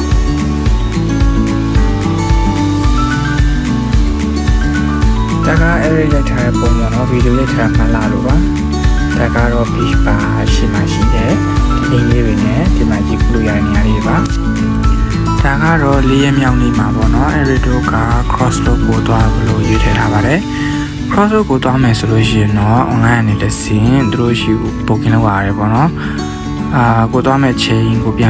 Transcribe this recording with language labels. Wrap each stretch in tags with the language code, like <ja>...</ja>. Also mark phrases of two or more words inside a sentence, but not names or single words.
<my>ဒါက Erica story ရိုက်ထားတဲ့ပုံပေါ့နော်ဗီဒီယိုရိုက်ထားမှလာလို့ပါဒါကတော့</my> <en>beach bar</en> <my>ရှိမှရှိတယ်ဒီအိမ်လေးတွေနဲ့ဒီမှာကြည့်လို့ရတဲ့နေရာလေးပါဒါကတော့၄ရက်မြောက်နေ့မှာပေါ့နော်အဲဒီတို့က</my> <en>cross road</en> <my>ကိုသွားလို့ရွေးထည့်ထားပါတယ်</my> <en>cross road</en> <my>ကိုသွားမယ်ဆိုလို့ရှိရင်တော့ online အနေနဲ့စင်သူတို့ရှိ booking လုပ်ရတယ်ပေါ့နော်ကိုသွားမဲ့ချိန်ကိုပြန်</my>